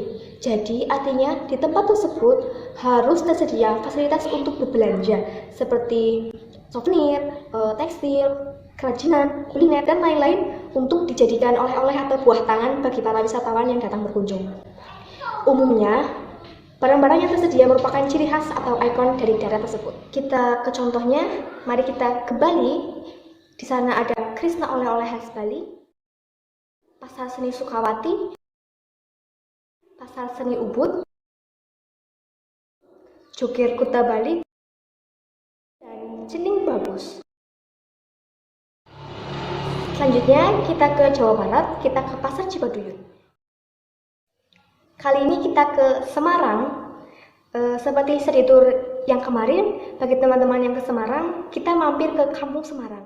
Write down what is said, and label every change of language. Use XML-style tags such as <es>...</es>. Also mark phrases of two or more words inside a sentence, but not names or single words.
<id>Jadi, artinya di tempat tersebut harus tersedia fasilitas untuk berbelanja seperti souvenir, tekstil, kerajinan, kuliner, dan lain-lain untuk dijadikan oleh-oleh atau buah tangan bagi para wisatawan yang datang berkunjung. Umumnya, barang-barang yang tersedia merupakan ciri khas atau ikon dari daerah tersebut. Kita ke contohnya, mari kita ke Bali. Di sana ada Krishna oleh-oleh khas Bali, Pasar Seni Sukawati, Pasar Seni Ubud, Jokir Kuta Bali, dan Cening Bagus. Selanjutnya kita ke Jawa Barat, kita ke Pasar Cibaduyut. Kali ini kita ke Semarang. Seperti</id> <en>study tour</en> <id>yang kemarin, bagi teman-teman yang ke Semarang, kita mampir ke Kampung Semarang.</id>